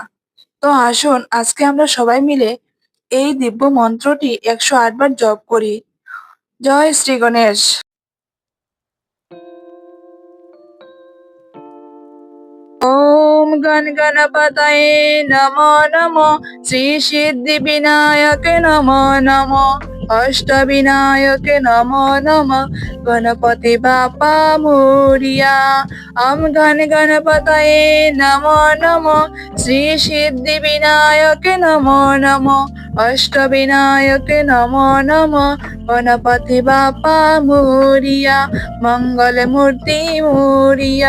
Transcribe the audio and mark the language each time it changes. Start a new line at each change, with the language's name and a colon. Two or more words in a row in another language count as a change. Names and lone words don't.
Bangla: তো আসুন আজকে আমরা সবাই মিলে এই দিব্য মন্ত্রটি 108 বার জপ করি।
Sanskrit: जय श्री गणेश। ॐ गं गणपतये नमो नमो, श्री सिद्धि विनायके नमो नमो, अष्टविनायके नमो नमो,
Marathi: गणपती बाप्पा मोरया।
Sanskrit: ॐ गं गणपतये नमो नमो, श्री सिद्धि विनायके नमो नमो, अष्टविनायके नमो नमो,
Marathi: गणपती बाप्पा मोरया, मंगलमूर्ती मोरया।